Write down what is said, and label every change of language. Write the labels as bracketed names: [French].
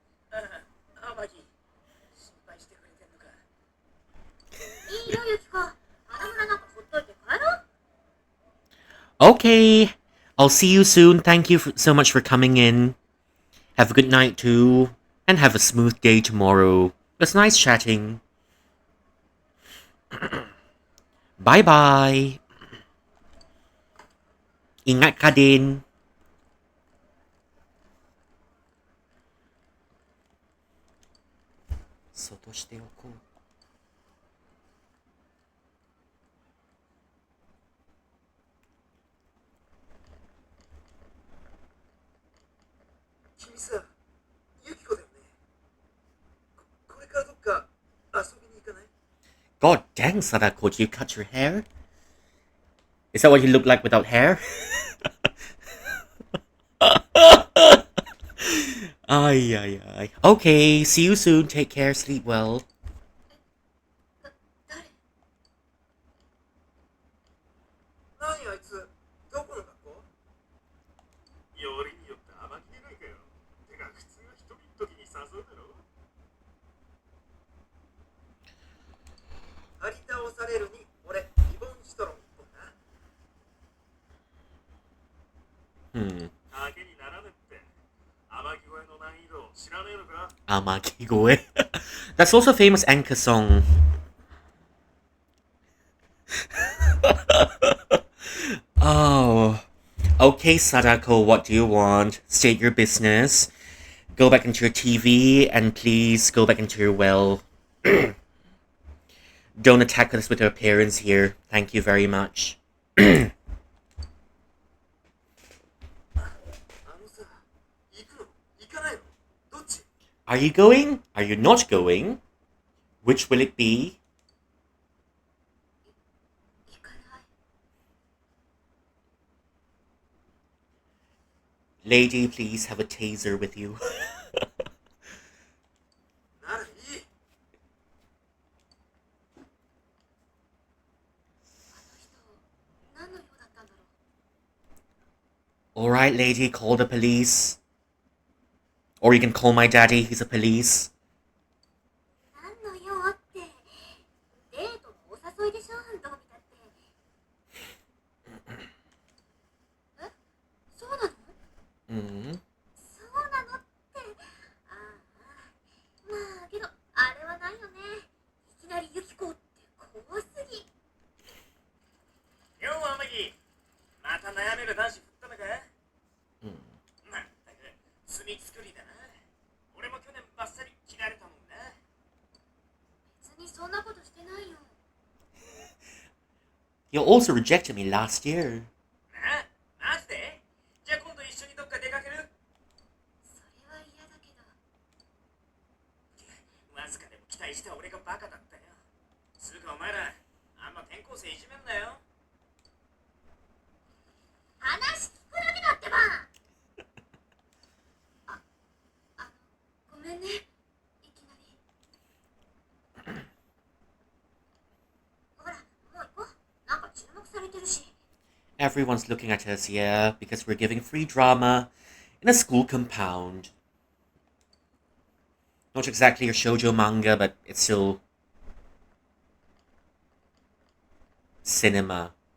[Japanese] 天城、心配してくれてんのか。いいよユキコ、花村なんかほっといて帰ろう。 [English] Okay, I'll see you soon. Thank you so much for coming in. Have a good night too, and have a smooth day tomorrow. It was nice chatting. Bye bye. [Filipino] Ingat ka din. [Japanese] Soto shite oku. 君さ、ユキコだよね。これからどっか遊びに行かない？ [English] God dang, Sadako, did you cut your hair? Is that what you look like without hair? Ay, ay, ay. Okay, see you soon. Take care. Sleep well. [Japanese] 誰？何あいつ、どこの学校？よりによって甘きれないかよ。てか普通は一人の時に誘うだろ。張り倒されるに俺リボンシトロン一本な。賭けにならねって。天城越えの難易度知らねえのか？ Amakigoe. [English] That's also a famous Enka song. Oh. Okay, Sadako, what do you want? State your business. Go back into your TV and please go back into your well. Don't attack us with our appearance here. Thank you very much. [Japanese] さ、行くの？行かないの？どっち？ [English] Are you going? Are you not going? Which will it be? [Japanese] 行かない。 [English] Lady, please have a taser with you. [Japanese] ならいい。あの人、何の用だったんだろう。 [English] Alright, lady, call the police. Or you can call my daddy, he's a police. [Japanese] なんの用って、デートのお誘いでしょ、どう見たって。え、そうなの？そうなのって。ああ、まあけどあれはないよね。いきなりユキコって怖すぎ。よう、天城。また悩める男子振ったのか？まったく、罪作りだな。俺も去年バッサリ切られたもんな。別にそんなことしてないよ。 [English] You also rejected me last year. [Japanese] な、マジで？じゃあ今度一緒にどっか出かける？それは嫌だけど。わずかでも期待した俺がバカだったよ。つうかお前ら、あんま転校生いじめんなよ。話聞くだけだってば。ごめんね、いきなり。ほら、もう行こう。なんか注目されてるし。 [English] Everyone's looking at us, yeah, because we're giving free drama in a school compound. Not exactly a shoujo manga, but it's still cinema.